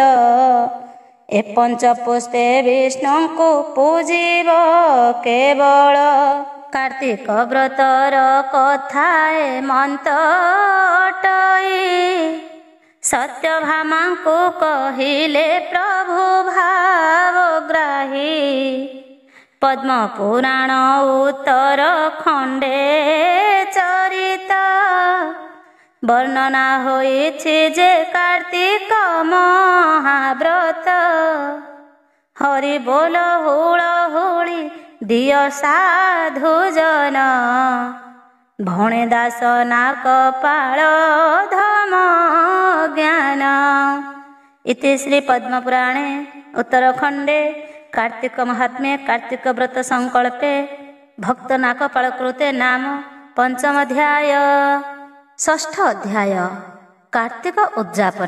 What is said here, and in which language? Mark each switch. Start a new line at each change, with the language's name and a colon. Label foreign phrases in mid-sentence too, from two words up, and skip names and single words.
Odia: ଏ ପଞ୍ଚ ପୁଷ୍ପେ ବିଷ୍ଣୁଙ୍କୁ ପୂଜିବ କେବଳ। କାର୍ତ୍ତିକ ବ୍ରତର କଥାଏ ମନ୍ତ ଅଟଇ। ସତ୍ୟଭାମାଙ୍କୁ କହିଲେ ପ୍ରଭୁ ଭାବଗ୍ରାହୀ। ପଦ୍ମ ପୁରାଣ ଉତ୍ତର ଖଂଡେ ଚରିତ ବର୍ଣ୍ଣନା ହୋଇଛି ଜେ କାର୍ତ୍ତିକ ମହାବ୍ରତ। ହରି ବୋଲ ହୁଳହୁଳୀ ଦିଅ ସାଧୁ ଜନ ଭଣେ ଦାସ ନାକ ପାଳ ଧମ ଜ୍ଞାନ।
Sanskrit: इति श्री पद्मपुराणे उत्तरखंडे कार्तिक महात्म्ये कार्तिक व्रत संकल्पे भक्त नाकपाळ कृते नाम पंचम अध्याय।
Odia: ଷଷ୍ଠ ଅଧ୍ୟାୟ କାର୍ତ୍ତିକ ଉଦ୍ୟାପନ।